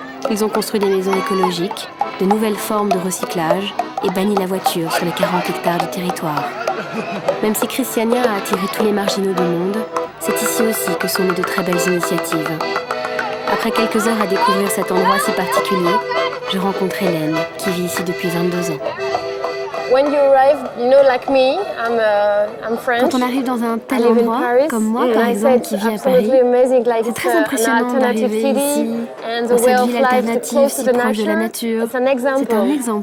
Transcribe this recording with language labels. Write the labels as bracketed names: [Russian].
[French] Ils ont construit des maisons écologiques, de nouvelles formes de recyclage et banni la voiture sur les 40 hectares du territoire. Même si Christiania a attiré tous les marginaux du monde, c'est ici aussi que sont nées de très belles initiatives. Après quelques heures à découvrir cet endroit si particulier, je rencontre Hélène, qui vit ici depuis 22 ans. [English] When you arrive, you know, like me, I'm French. [French] Quand on arrive dans un tel endroit, comme moi par exemple, qui vit à Paris, c'est très impressionnant d'arriver ici, dans cette ville alternative si proche de la nature. C'est un exemple pour nous.